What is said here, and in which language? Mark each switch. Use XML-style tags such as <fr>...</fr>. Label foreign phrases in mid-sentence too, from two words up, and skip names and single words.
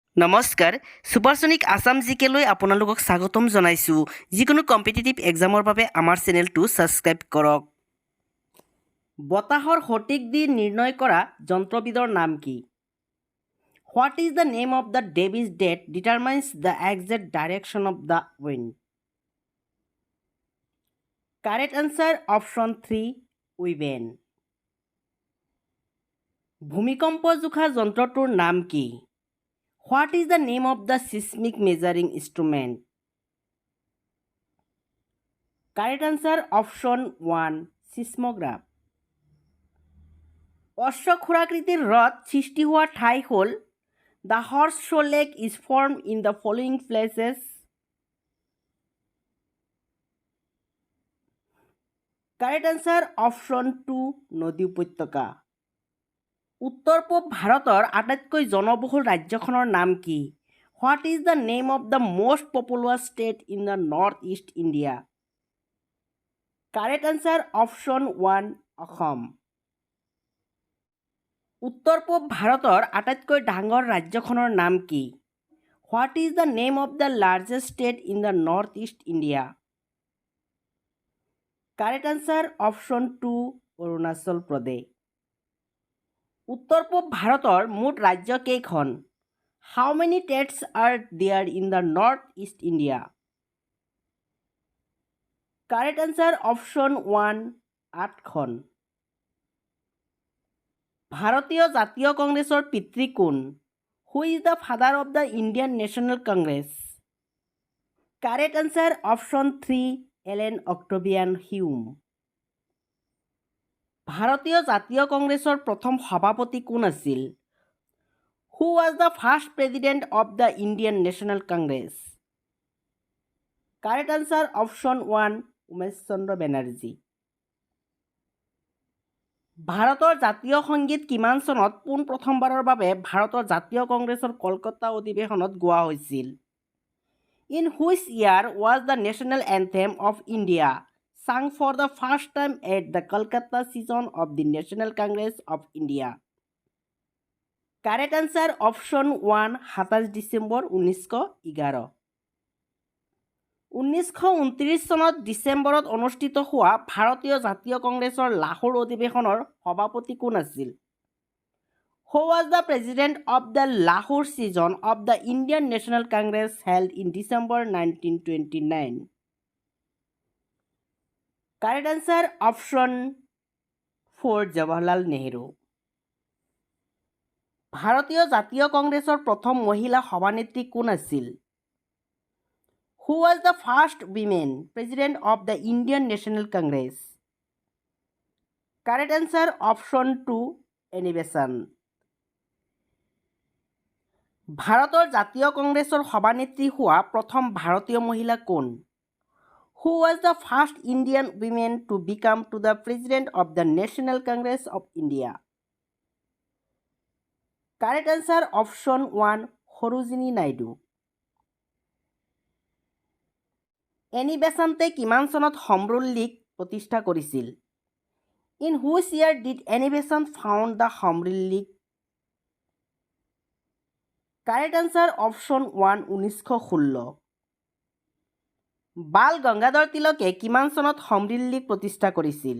<as>নমস্কাৰ সুপাৰসনিক আসাম-GK লৈ আপোনালোকক স্বাগতম জনাইছোঁ। যিকোনো</as> <en>competitive exam</en> <as>বাবে আমাৰ চেনেলটো ছাবস্ক্ৰাইব কৰক। বতাহৰ সঠিক দিশ নিৰ্ণয় কৰা যন্ত্ৰবিধৰ নাম কি?</as> <en>What is the name of the device that determines the exact direction of the wind? Correct answer option 3 wind vane.</en> <as>ভূমিকম্প জোখা যন্ত্ৰটোৰ নাম কি?</as> <en>What is the name of the seismic measuring instrument? Correct answer option 1 seismograph.</en> <as>অশ্বক্ষুৰাকৃতিৰ হ্ৰদ সৃষ্টি হোৱা ঠাই হ'ল</as> <en>The Horseshoe Lake is formed in the following places. Correct answer option 2</en> <as>নদী উপত্যকা। উত্তৰ পূব ভাৰতৰ আটাইতকৈ জনবহুল ৰাজ্যখনৰ নাম কি?</as> <en>What is the name of the most populous state in the northeast India? Correct answer option 1 অসম।</en> <as>উত্তৰ পূব ভাৰতৰ আটাইতকৈ ডাঙৰ ৰাজ্যখনৰ নাম কি?</as> <en>What is the name of the largest state in the northeast India? Correct answer option 2 অৰুণাচল প্ৰদেশ।</en> <as>উত্তৰ পূব ভাৰতৰ মুঠ ৰাজ্য কেইখন?</as> <en>How many states are there in the northeast India? Correct answer option 1 8খন।</en> <as>ভাৰতীয় জাতীয় কংগ্ৰেছৰ পিতৃ কোন?</as> <en>Who is the father of the Indian National Congress? Correct answer option 3 এলেন অক্টেভিয়ান হিউম।</en> <as>ভাৰতীয় জাতীয় কংগ্ৰেছৰ প্ৰথম সভাপতি কোন আছিল?</as> <en>Who was the first president of the Indian National Congress? Correct answer option 1 উমেশ চন্দ্ৰ বেনাৰ্জী।</en> <as>ভাৰতৰ জাতীয় সংগীত কিমান চনত পোনপ্ৰথমবাৰৰ বাবে ভাৰতৰ জাতীয় কংগ্ৰেছৰ কলকাতা অধিৱেশনত গোৱা হৈছিল?</as> <en>In which year was the national anthem of India sung for the first time at the Kolkata session of the National Congress of India? Correct answer option 1 27 ডিচেম্বৰ 1911।</en> <as>1929 চনত ডিচেম্বৰত অনুষ্ঠিত হোৱা ভাৰতীয় জাতীয় কংগ্ৰেছৰ লাহোৰ অধিৱেশনৰ সভাপতি কোন আছিল?</as> <en>Who was the president of the Lahore session of the Indian National Congress held in December 1929? Correct answer option 4 জৱাহৰলাল নেহৰু।</en> <as>ভাৰতীয় জাতীয় কংগ্ৰেছৰ প্ৰথম মহিলা সভানেত্ৰী কোন আছিল?</as> <en>Who was the first women president of the Indian National Congress? Correct answer option 2 এনি বেসান্ত।</en> <as>ভাৰতৰ জাতীয় কংগ্ৰেছৰ সভানেত্ৰী হোৱা প্ৰথম ভাৰতীয় মহিলা কোন?</as> <en>Who was the first Indian women to become to the president of the National Congress of India? Correct answer option 1 সৰোজিনী নাইডু।</en> <as>এনি বেসান্তে কিমান চনত হমৰুল লীগ প্ৰতিষ্ঠা কৰিছিল?</as> <en>In which year did Annie Besant found the Home Rule League? Correct answer option 1 1916।</en> <as>বাল গংগাধৰ তিলকে কিমান চনত হোম ৰুল লীগ প্ৰতিষ্ঠা কৰিছিল?</as>